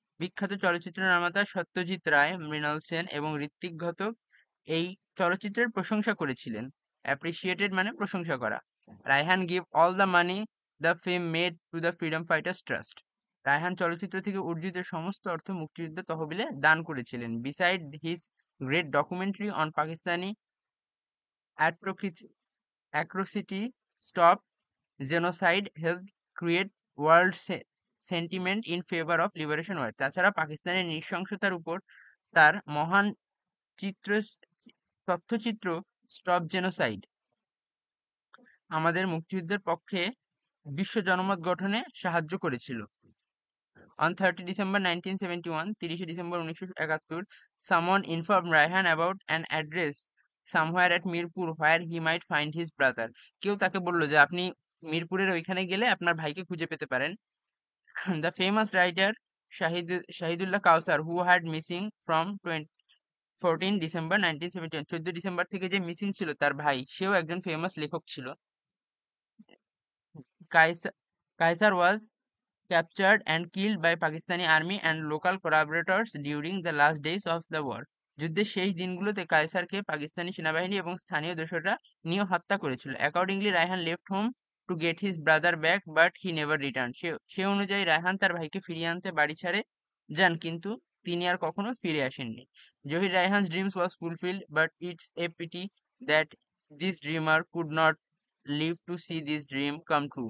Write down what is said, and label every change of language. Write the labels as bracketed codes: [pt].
[bn] বিখ্যাত চলচ্চিত্র নির্মাতা সত্যজিৎ রায়, মৃণাল সেন এবং ঋত্বিক ঘাতক এই চলচ্চিত্রের প্রশংসা করেছিলেন। অ্যাপ্রিসিয়েটেড মানে প্রশংসা করা। [en] Raihan give all the money the film made to the freedom fighters trust. [bn] Raihan চলচ্চিত্র থেকে অর্জিত সমস্ত অর্থ মুক্তিযুদ্ধ তহবিলে দান করেছিলেন। [en] Beside his great documentary on Pakistani atrocities, stop genocide, helped create world sentiment in favor of liberation war. [bn] তাছাড়া পাকিস্তানের নৃশংসতার উপর তার মহান চিত্র তথ্যচিত্র স্টপ জেনোসাইড আমাদের মুক্তিযুদ্ধের পক্ষে বিশ্ব জনমত গঠনে সাহায্য করেছিল। [en] On 30 December 1971, [bn] 30 December 1971, [en] someone informed Raihan about an address somewhere at Mirpur where he might find his brother. [bn] কেউ তাকে বলল যে আপনি মিরপুরের ওইখানে গেলে আপনার ভাইকে খুঁজে পেতে পারেন। [en] The famous writer Shahidullah Kausar, who had missing from 14 December 1971, [bn] 14 December থেকে যে মিসিং ছিল তার ভাই, সেও একজন ফেমাস লেখক ছিল। [en] Kaisar was captured and killed by Pakistani army and local collaborators during the last days of the war. [bn] যুদ্ধের শেষ দিনগুলোতে কায়সারকে পাকিস্তানি সেনাবাহিনী এবং স্থানীয় দোসররা নিয়ে হত্যা করেছিল। [en] Accordingly Raihan left home to get his brother back but he never return. [bn] সে অনুযায়ী রায়হান তার ভাইকে ফিরিয়ে আনতে বাড়ি ছেড়ে যান, কিন্তু তিনি আর কখনো ফিরে আসেননি। [en] Zahir Raihan's dreams was fulfilled but it's a pity that this dreamer could not live to see this dream come true.